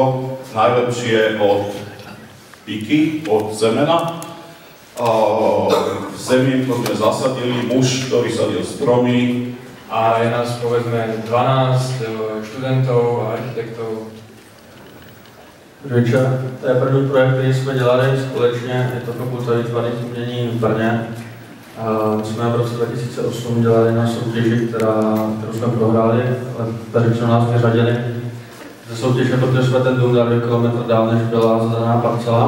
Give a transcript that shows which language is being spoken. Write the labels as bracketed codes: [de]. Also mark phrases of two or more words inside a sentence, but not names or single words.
[sk] Najlepšie od piky, od semena. Semienko sme zasadili, muž, ktorý sadil stromy. A je nás povedzme 12 študentov a architektov. [cs] Večer, to je první projekt, který jsme dělali společně, je to Fakulta výtvarných umění v Brně. My jsme v roce 2008 dělali na soutěži, kterou jsme prohráli, ale řečeno nás vyřadili ze soutěže, protože jsme ten dům dali 2 kilometr dál, než byla zadaná parcela.